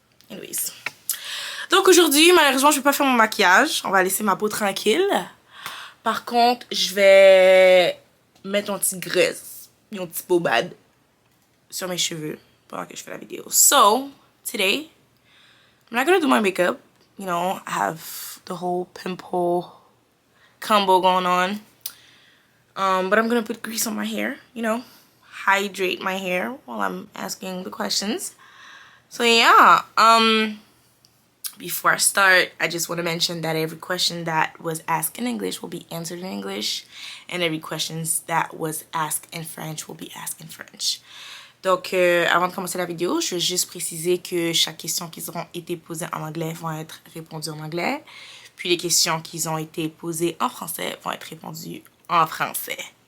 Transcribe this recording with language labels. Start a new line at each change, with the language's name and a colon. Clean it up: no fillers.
English: Anyways.
French: Donc aujourd'hui, malheureusement, je vais pas faire mon maquillage. On va laisser ma peau tranquille. Par contre, je vais mettre un petit graisse, un petit pommade sur mes cheveux pendant que je fais la vidéo.
English: So, today, I'm not gonna do my makeup. You know, I have the whole pimple combo going on. But I'm gonna put grease on my hair, you know, hydrate my hair while I'm asking the questions. So yeah, before I start, I just want to mention that every question that was asked in English will be answered in English, and every question that was asked in French will be asked in French.
French: Donc, avant de commencer la vidéo, je veux juste préciser que chaque question qui auront été posées en anglais vont être répondues en anglais, puis les questions qui ont été posées en français vont être répondues en français.